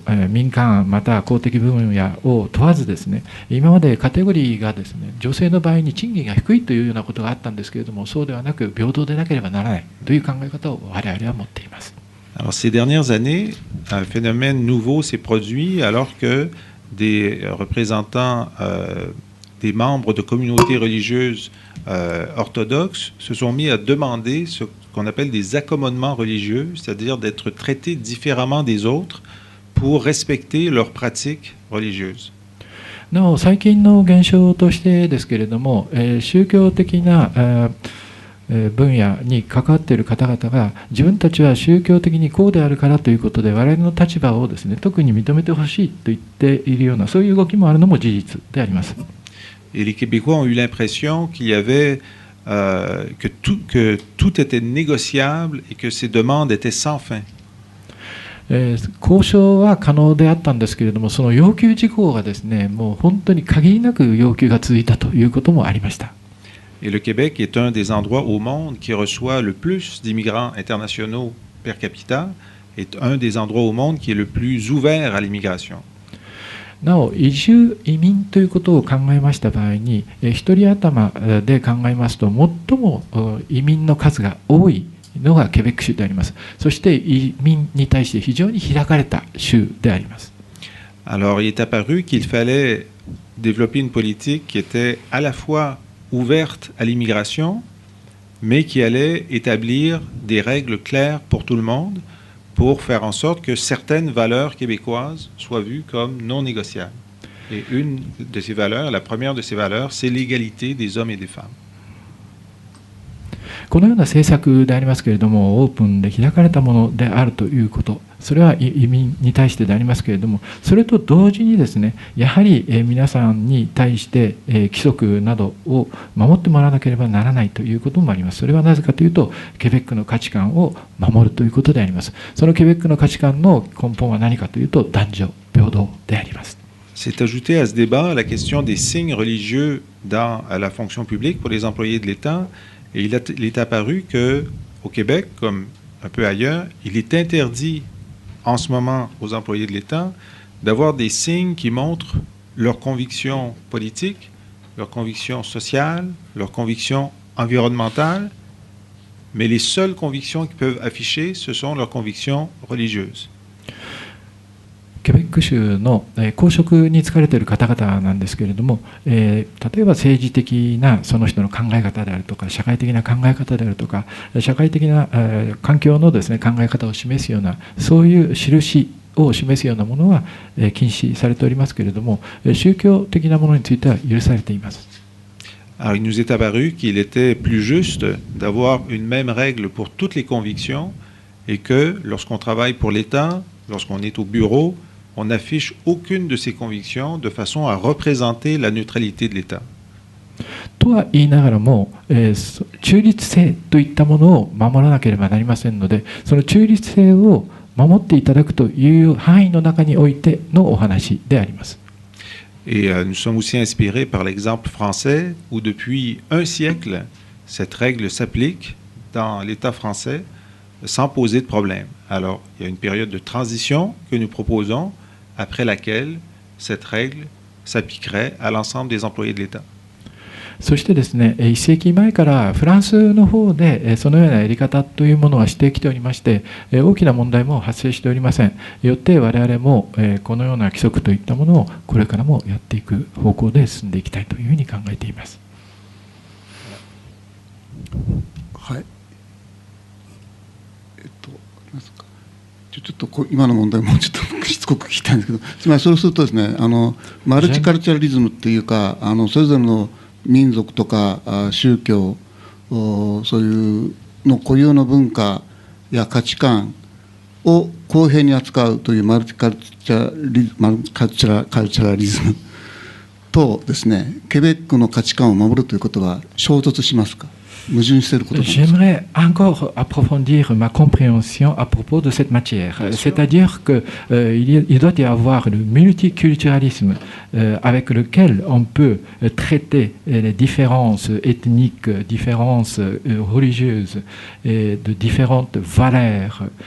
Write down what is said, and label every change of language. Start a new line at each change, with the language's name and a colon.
Japanese: 民間また公的分野を問わずですね、今までカテゴリーがですね、女性の場合に賃金が低いというようなことがあったんですけれども、そうではなく平等でなければならないという考え方を我々は持っています。
French: Alors, ces dernières années, un phénomène nouveau s'est produit alors que des représentants, des membres de communautés religieuses orthodoxes se sont mis à demander ce qu'on appelle des accommodements religieux, c'est-à-dire d'être traités différemment des autres pour respecter leurs pratiques religieuses.
Japanese: なお、最近の現象としてですけれども、宗教的な分野に関わっている方々が自分たちは宗教的にこうであるからということで我々の立場をですね、特に認めてほしいと言っているようなそういう動きもあるのも事実であります。
French: Et les Québécois ont eu l'impression qu'il y avait que tout était négociable et que ces demandes étaient sans fin.
Japanese: 交渉は可能であったんですけれども、その要求事項がですね、もう本当に限りなく要求が続いたということもありました。
French: Et le Québec est un des endroits au monde qui reçoit le plus d'immigrants internationaux per capita, est un des endroits au monde qui est le plus ouvert à l'immigration.
Japanese: なお、移住、移民ということを考えました場合に、一人頭で考えますと、最も移民の数が多いのがケベック州であります。そして移民に対して非常に開かれた州であります。
French: Alors, il est apparu qu'il fallait développer une politique qui était à la fois ouverte à l'immigration, mais qui allait établir des règles claires pour tout le monde pour faire en sorte que certaines valeurs québécoises soient vues comme non négociables. Et une de ces valeurs, la première de ces valeurs, c'est l'égalité des hommes et des femmes.
Japanese: このような政策でありますけれども、オープンで開かれたものであるということ、それは移民に対してでありますけれども、それと同時にですね、やはり皆さんに対して規則などを守ってもらわなければならないということもあります。それはなぜかというと、ケベックの価値観を守るということであります。そのケベックの価値観の根本は何かというと、男女平等であります。
French: C'est ajouté à ce débat la question des signes religieux dans la fonction publique pour les employés de l'État. Et il est apparu qu'au Québec, comme un peu ailleurs, il est interdit en ce moment aux employés de l'État d'avoir des signes qui montrent leurs convictions politiques, leurs convictions sociales, leurs convictions environnementales, mais les seules convictions qu'ils peuvent afficher, ce sont leurs convictions religieuses.
Japanese: ケベック州の公職に就かれている方々なんですけれども、例えば政治的なその人の考え方であるとか、社会的な考え方であるとか、社会的な環境のですね、考え方を示すような、そういう印を示すようなものは禁止されておりますけれども、宗教的なものについては許されています。
French: Alors, il nous est apparu qu'il était plus juste d'avoir une même règle pour toutes les convictions et que lorsqu'on travaille pour l'État, lorsqu'on est au bureau, on n'affiche aucune de ces convictions de façon à représenter la neutralité de l'État.
Japanese: とは言いながらも、中立性といったものを守らなければなりませんので、その中立性を守っていただくという範囲の中においてのお話であります。
French: Et nous sommes aussi inspirés par l'exemple français où depuis un siècle, cette règle s'applique dans l'État français sans poser de problème. Alors, il y a une période de transition que nous proposons, après laquelle cette règle s'appliquerait à l'ensemble des employés de l'État.
Japanese: そしてですね、1世紀前からフランスの方でそのようなやり方というものはしてきておりまして、大きな問題も発生しておりません。よって我々もこのような規則といったものをこれからもやっていく方向で進んでいきたいというふうに考えています。はい。ちょっと今の問題もちょっとしつこく聞きたいんですけど、つまりそうするとですね、マルチカルチャリズムっていうか、それぞれの民族とか宗教、そういうの固有の文化や価値観を公平に扱うというマルチカルチャラリズムとですね、ケベックの価値観を守るということは衝突しますか？
French: J'aimerais encore approfondir ma compréhension à propos de cette matière. C'est-à-dire qu'il doit y avoir le multiculturalisme avec lequel on peut traiter les différences ethniques, différences religieuses et de différentes valeurs.